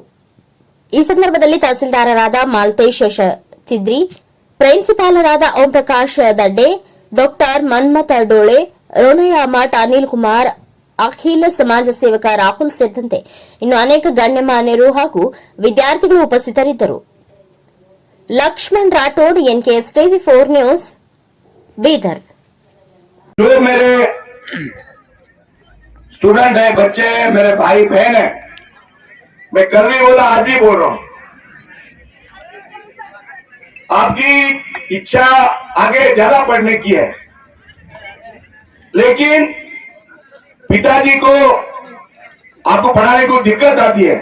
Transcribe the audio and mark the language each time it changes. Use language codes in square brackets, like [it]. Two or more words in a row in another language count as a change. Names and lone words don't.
[kn] ಈ ಸಂದರ್ಭದಲ್ಲಿ ತಹಸೀಲ್ದಾರರಾದ ಮಾಲ್ತೇಶ್ ಚಿದ್ರಿ, ಪ್ರಿನ್ಸಿಪಾಲರಾದ ಓಂ ಪ್ರಕಾಶ್ ದಡ್ಡೆ, ಡಾಕ್ಟರ್ ಮನ್ಮಥ ಡೋಳೆ, ರೋಣಯ್ಯ ಮಠ್, ಅನಿಲ್ ಕುಮಾರ್, ಅಖಿಲ ಸಮಾಜ ಸೇವಕ ರಾಹುಲ್ ಸೇರಿದಂತೆ ಇನ್ನು ಅನೇಕ ಗಣ್ಯಮಾನ್ಯರು ಹಾಗೂ ವಿದ್ಯಾರ್ಥಿಗಳು ಉಪಸ್ಥಿತರಿದ್ದರು. ಲಕ್ಷ್ಮಣ್ ರಾಠೋಡ್, ಎನ್ಕೆಎಸ್ ಟಿವಿ4 ನ್ಯೂಸ್, ಬೀದರ್. [hi] जो मेरे स्टूडेंट है, बच्चे हैं, मेरे भाई बहन है, मैं कल भी बोला, आज भी बोल रहा हूं, आपकी इच्छा आगे ज्यादा पढ़ने की है, लेकिन पिताजी को आपको पढ़ाने को दिक्कत आती है.